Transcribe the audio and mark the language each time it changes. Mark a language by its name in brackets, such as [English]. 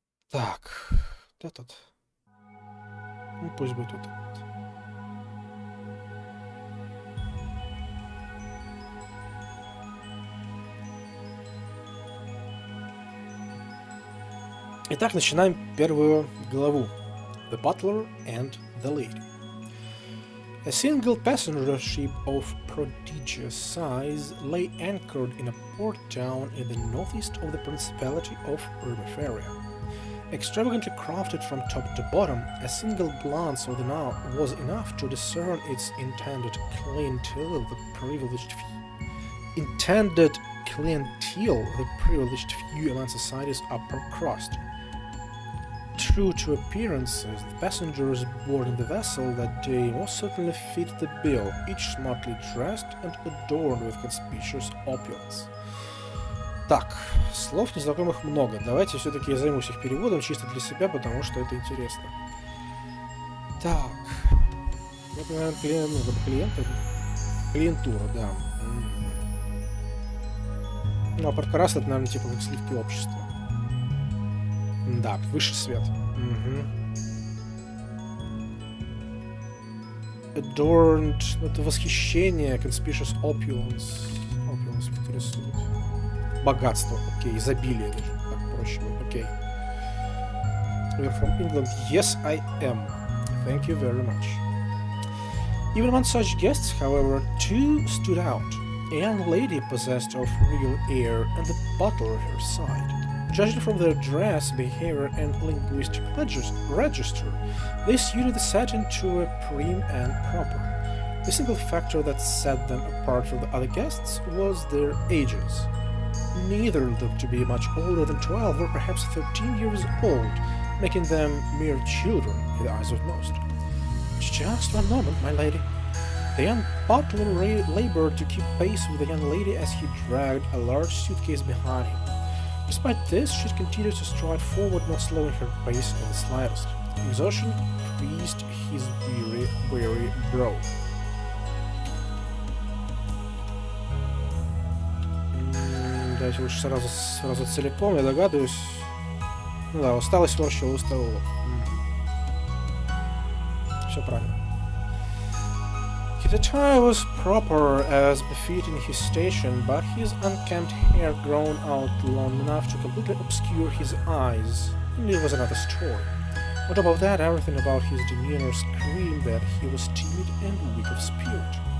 [Russian] Так, этот. Ну, пусть будет вот этот. Итак, начинаем первую главу. [English] The Butler and the Lady. A single passenger ship of prodigious size lay anchored in a port town in the northeast of the Principality of Reverie. Extravagantly crafted from top to bottom, a single glance of the now was enough to discern its intended clientele, the privileged few among society's upper crust. True to appearances, the passengers boarding the vessel that day most certainly fit the bill, each smartly dressed and adorned with conspicuous opulence. [Russian] Так, слов незнакомых много. Давайте все-таки я займусь их переводом чисто для себя, потому что это интересно. Так. Это, наверное, клиентура, да. Ну, а подкрас это, наверное, типа как сливки общества. Да, высший свет. [English] Adorned, [Russian] это восхищение, [English] conspicuous opulence. [Russian] Opulence интересует. Богатство, окей, изобилие даже, так проще будет, окей. [English] We're from England. Yes, I am. Thank you very much. Even among such guests, however, two stood out. A young lady possessed of real air and the butler at her side. Judging from their dress, behavior, and linguistic register, they suited the setting to a prim and proper. The single factor that set them apart from the other guests was their ages. Neither looked to be much older than 12 or perhaps 13 years old, making them mere children in the eyes of most. Just one moment, my lady. The young butler labored to keep pace with the young lady as he dragged a large suitcase behind him. Despite this, she continued to stride forward, not slowing her pace in the slightest. Exhaustion creased his weary brow. [Russian] Давайте лучше сразу целиком, я догадываюсь. Ну да, усталость сморщила усталого. Все правильно. [English] His attire was proper as befitting his station, but his unkempt hair grown out long enough to completely obscure his eyes, and it was another story. On top of that, everything about his demeanor screamed that he was timid and weak of spirit.